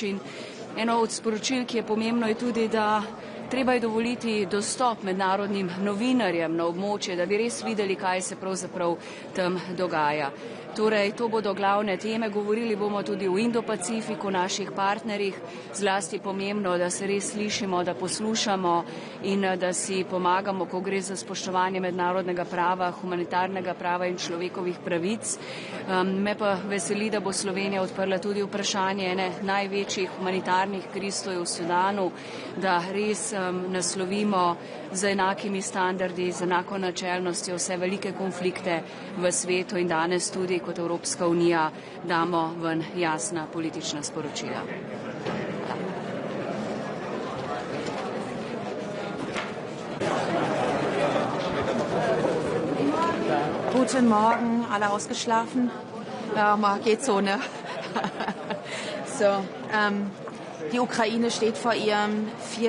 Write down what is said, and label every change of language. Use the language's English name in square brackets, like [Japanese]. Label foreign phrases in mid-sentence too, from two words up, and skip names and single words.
[Slovenian] In eno od sporočil, ki je pomembno, je tudi, da treba je dovoliti dostop mednarodnim novinarjem na območje, da bi res videli, kaj se pravzaprav tam dogaja. Torej, to bodo glavne teme. Govorili bomo tudi o Indo-Pacifiku, naših partnerjih. Zlasti pomembno, da se res slišimo, da poslušamo in da si pomagamo, ko gre za spoštovanje mednarodnega prava, humanitarnega prava in človekovih pravic. Me pa veseli, da bo Slovenija odprla tudi vprašanje ene največjih humanitarnih kriz, to je v Sudanu, da res naslovimo z enakimi standardi, z enako načelnostjo vse velike konflikte v svetu in danes tudi kot Evropska unija damo ven jasna politična sporočila. [German] Guten Morgen, alle ausgeschlafen? Ja, geht so, ne? So, die Ukraine steht vor ihrem 4.